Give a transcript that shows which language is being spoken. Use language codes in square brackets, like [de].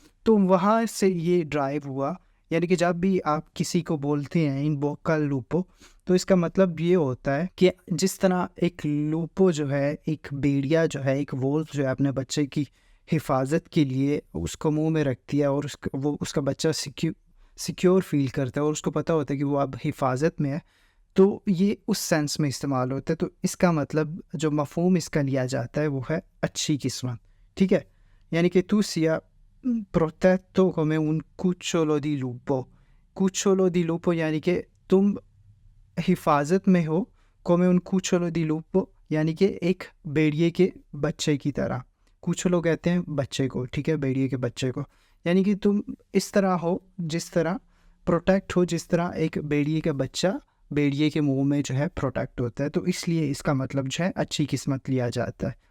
[hi] तो वहाँ से ये ड्राइव हुआ, यानी कि जब भी आप किसी को बोलते हैं इन बोका लूपो तो इसका मतलब ये होता है कि जिस तरह एक लूपो जो है, एक भेड़िया जो है, एक वोल्फ जो है अपने बच्चे की हिफाजत के लिए उसको मुंह में रखती है और उसका बच्चा सिक्योर फील करता है और उसको पता होता है कि वो अब हिफाजत में है, तो ये उस सेंस में इस्तेमाल होता है। तो इसका मतलब जो मफहूम इसका लिया जाता है वो है अच्छी किस्मत, ठीक है। यानी कि [it] तू सिया protetto come un cucciolo di lupo। cucciolo di lupo [hi] यानी कि तुम हिफाजत में हो, [it] come un cucciolo di lupo [hi] यानी कि एक भेड़िए के बच्चे की तरह। कुचलो कहते हैं बच्चे को, ठीक है, भेड़िए के बच्चे को। यानी कि तुम इस तरह हो जिस तरह प्रोटेक्ट हो, जिस तरह एक भेड़िए का बच्चा भेड़िए के मुंह में जो है प्रोटेक्ट होता है। तो इसलिए इसका मतलब जो है अच्छी किस्मत लिया जाता है।